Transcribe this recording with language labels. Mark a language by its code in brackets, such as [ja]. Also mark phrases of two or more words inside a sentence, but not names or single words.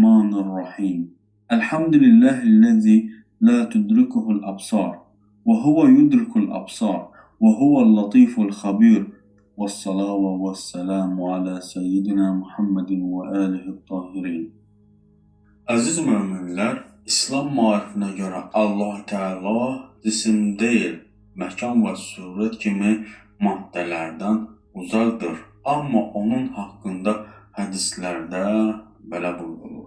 [ar] الرحمن الرحيم الحمد لله الذي لا تدركه الأبصار وهو يدرك الأبصار وهو اللطيف الخبير والصلاة والسلام على سيدنا محمد وآله الطاهرين. [az] Aziz müminlər, İslam marifinə görə Allah Teala cisim deyil, məkan və surət kimi maddələrdən uzaqdır. Amma onun haqqında hədislərdə belə buyurulur.